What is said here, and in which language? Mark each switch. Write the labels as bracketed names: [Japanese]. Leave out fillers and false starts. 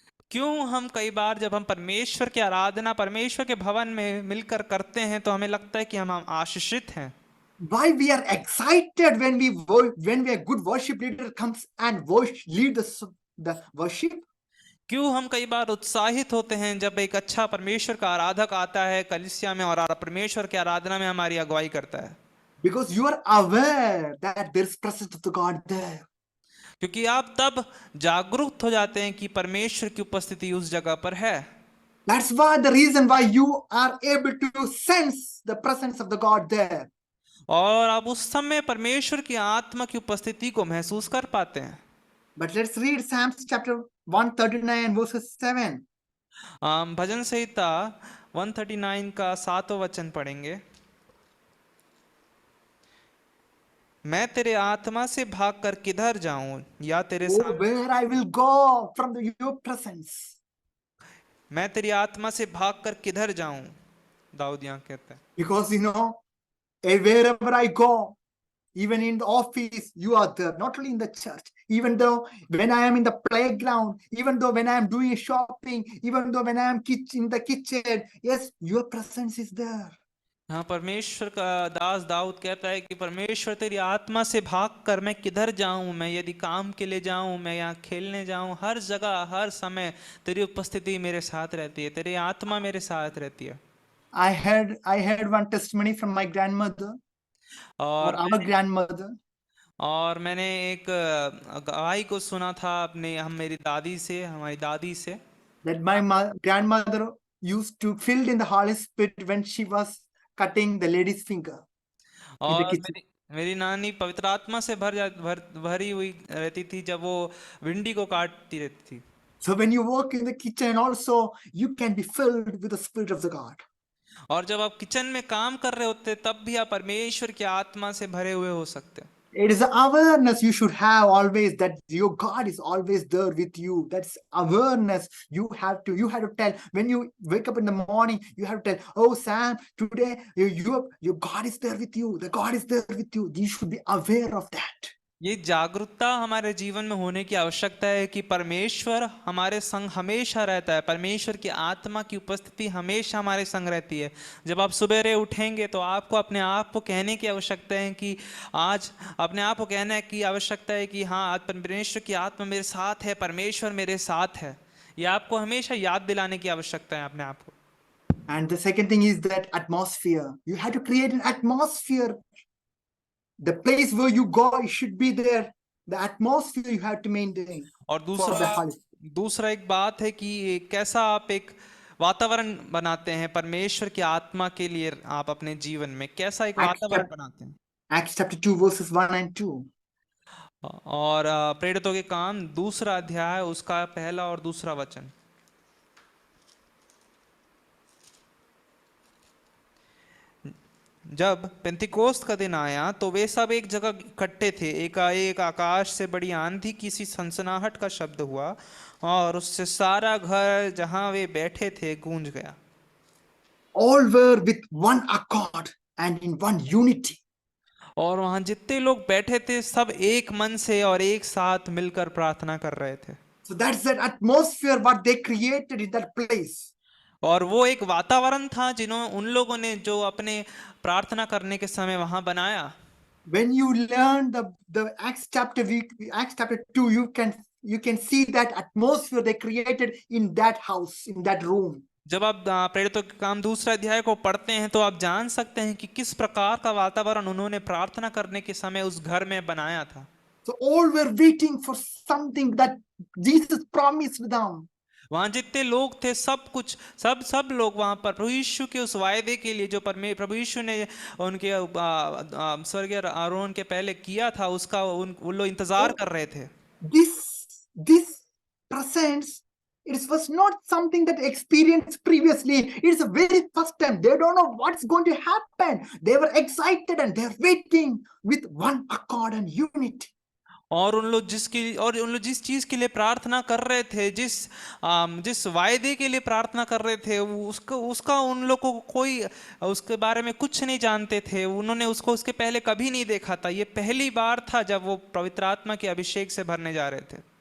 [Hindi] क्यों हम कई बार जब हम परमेश्वर की आराधना परमेश्वर के भवन में मिलकर करते हैं तो हमें लगता है कि हम आशीषित हैं। [English] Why we are excited when a good worship leader comes and lead the worship? [Hindi] क्यों हम कई बार उत्साहित होते हैं जब एक अच्छा परमेश्वर का आराधक आता है कलीसिया में और परमेश्वर की आराधना में हमारी अगुवाई करता है? [English] Because you are aware that there is presence of the God there. [Hindi] क्योंकि आप तब जागरूक हो जाते हैं कि परमेश्वर की उपस्थिति उस जगह पर है। [English] That's why the reason why you are able to sense the presence of the God there. [Hindi] और आप उस समय परमेश्वर की आत्मा की उपस्थिति को महसूस कर पाते हैं। [English] But let's read Psalms chapter 139 verses 7. [Hindi] भजन संहिता 139 का 7वां वचन पढ़ेंगे। मैं तेरे आत्मा से भागकर किधर जाऊं या तेरे सामने [English] Where I will go from your presence. [Hindi] मैं तेरी आत्मा से भागकर किधर जाऊं, दाऊद यहाँ कहता है। [English] Because wherever I go, even in the office, you are there, not only in the church. Even though when I am in the playground, even though when I am doing shopping, even though when I am in the kitchen, yes, your presence is there. [Hindi] हाँ, परमेश्वर का दास दाऊद कहता है कि परमेश्वर तेरी आत्मा से भागकर मैं किधर जाऊं, मैं यदि काम के लिए जाऊं, मैं यहाँ खेलने जाऊं, हर जगह हर समय तेरी उपस्थिति मेरे साथ रहती है, तेरी आत्मा मेरे साथ रहती है। [English] I heard one testimony from my grandmother or our grandmother. [Hindi] और मैंने एक गवाही को सुना था मेरी दादी से, हमारी दादी से, [English] that my grandmother used to fill in the Holy Spirit when she was cutting the lady's finger. [Hindi] और मेरी नानी पवित्र आत्मा से भरी हुई रहती थी जब वो भिंडी को काटती रहती थी। [English] So when you work in the kitchen also, you can be filled with the Spirit of the God. [Hindi] और जब आप किचन में काम कर रहे होते तब भी आप परमेश्वर की आत्मा से भरे हुए हो सकते हैं। [English] It is awareness you should have always that your God is always there with you. That's awareness you have to tell. When you wake up in the morning, you have to tell, oh Sam, today your God is there with you. The God is there with you. You should be aware of that. [Hindi] ये जागरूकता हमारे जीवन में होने की आवश्यकता है कि परमेश्वर हमारे संग हमेशा रहता है। परमेश्वर की आत्मा की उपस्थिति हमेशा हमारे संग रहती है। जब आप सुबेरे उठेंगे तो आपको अपने आप को कहने की आवश्यकता है कि आज अपने आप को कहने की आवश्यकता है कि हाँ, आज परमेश्वर की आत्मा मेरे साथ है, परमेश्वर मेरे साथ है। ये आपको हमेशा याद दिलाने की आवश्यकता है अपने आप को। [English] And the second thing is that atmosphere. You have to create an atmosphere. The place where you go, it should be there. The atmosphere you have to maintain [Hindi] और [English] for the Holy. [Hindi] दूसरा एक बात है कि कैसा आप एक वातावरण बनाते हैं परमेश्वर की आत्मा के लिए। आप अपने जीवन में कैसा एक वातावरण बनाते हैं। [English] Acts chapter 2, verses 1 and 2. [Hindi] और प्रेरितों के काम 2 अध्याय उसका 1 और 2 वचन। जब पेंतिकोस्त का दिन आया तो वे सब एक जगह इकट्ठे थे। एकाएक आकाश से बड़ी आंधी की सी सनसनाहट का शब्द हुआ और उससे सारा घर जहां वे बैठे थे गूंज गया। [English] All were with one accord and in one unity. [Hindi] और वहां जितने लोग बैठे थे सब एक मन से और एक साथ मिलकर प्रार्थना कर रहे थे। [English] So that's that atmosphere what they created in that place. [Hindi] और वो एक वातावरण था उन लोगों ने जो अपने प्रार्थना करने के समय वहां बनाया। [English] When you learn the Acts chapter 2, you can see that atmosphere they created in that house, in that room. [Hindi] जब आप प्रेरितों के काम 2 अध्याय को पढ़ते हैं तो आप जान सकते हैं कि किस प्रकार का वातावरण उन्होंने प्रार्थना करने के समय उस घर में बनाया था। [English] So all were waiting for something that Jesus promised them. [Hindi] वहां जितने लोग थे सब लोग वहां पर प्रभु यीशु के उस वायदे के लिए जो प्रभु यीशु ने उनके स्वर्गीय आरोहण के पहले किया था उसका उन लोग इंतजार कर रहे थे। [English] This presence, it was not something that experienced previously. It's the very first time. They don't know what's going to happen. They were excited and they're waiting with one accord and unity. [Hindi] और उन लोग जिस चीज के लिए प्रार्थना कर रहे थे, जिस वायदे के लिए प्रार्थना कर रहे थे, उसका उन लोगों को कोई उसके बारे में कुछ नहीं जानते थे। उन्होंने उसको उसके पहले कभी नहीं देखा था। ये पहली बार था जब वो पवित्र आत्मा के अभिषेक से भरने जा रहे थे।